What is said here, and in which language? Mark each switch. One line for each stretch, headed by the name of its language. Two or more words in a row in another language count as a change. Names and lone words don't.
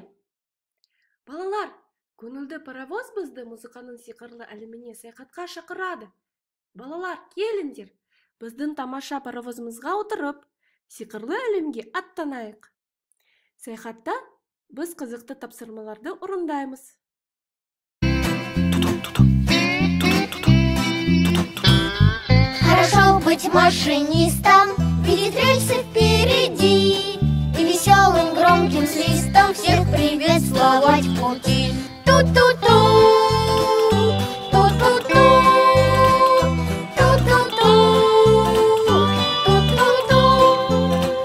Kazakh: Балалар, көңілді паровоз бізді музыканың сиқырлы әлеміне саяхатқа шақырады. Балалар, келіңдер, біздің тамаша паровозымызға отырып, сиқырлы әлемге аттанайық. Саяхатта біз қызықты тапсырмаларды орындаймыз.
Russian: Хорошо быть машинистом, видеть рельсы впереди и веселым громким свистом всех приветствовать в пути. Ту-ту-ту, ту-ту-ту, ту-ту-ту, ту-ту-ту.